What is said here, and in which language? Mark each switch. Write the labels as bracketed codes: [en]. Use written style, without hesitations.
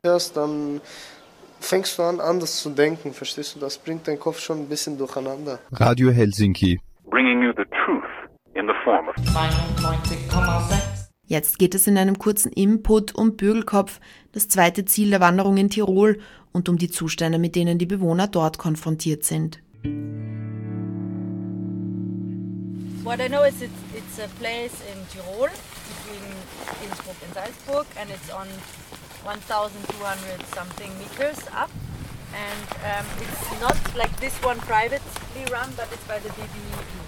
[de] hörst, dann fängst du an, anders zu denken, verstehst du? Das bringt deinen Kopf schon ein bisschen durcheinander. [en] Radio Helsinki. Bringing you the truth in the form of 99,6. [de] Jetzt geht es in einem kurzen Input um Bögelkopf, das zweite Ziel der Wanderung in Tirol, und um die Zustände, mit denen die Bewohner dort konfrontiert sind. [en] What I know is it's a place in Tirol, between Innsbruck and Salzburg, and it's on 1,200 something meters up, and it's not like this one privately run, but it's by the BBE.